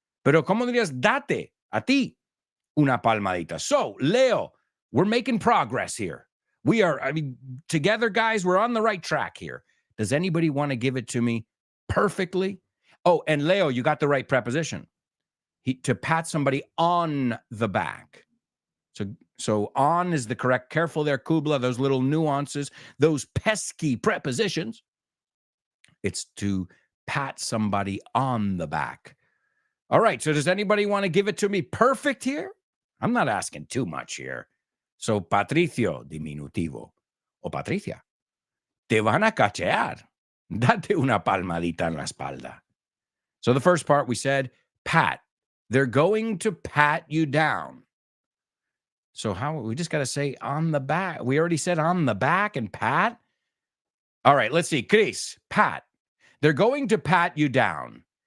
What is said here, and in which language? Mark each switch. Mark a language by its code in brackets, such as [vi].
[es] Pero ¿cómo dirías date a ti una palmadita? [en] So, Leo, we're making progress here. We are, together, guys, we're on the right track here. Does anybody want to give it to me perfectly? Oh, and Leo, you got the right preposition. To pat somebody on the back. So on is the correct. Careful there, Kubla, those little nuances, those pesky prepositions. It's to pat somebody on the back. All right, so does anybody want to give it to me perfect here? I'm not asking too much here. [es] So, Patricio, diminutivo, o Patricia, te van a cachear. Date una palmadita en la espalda. [en] So the first part we said, pat. They're going to pat you down. So how we just got to say on the back. We already said on the back and pat. All right, let's see. Chris, pat. They're going to pat you down.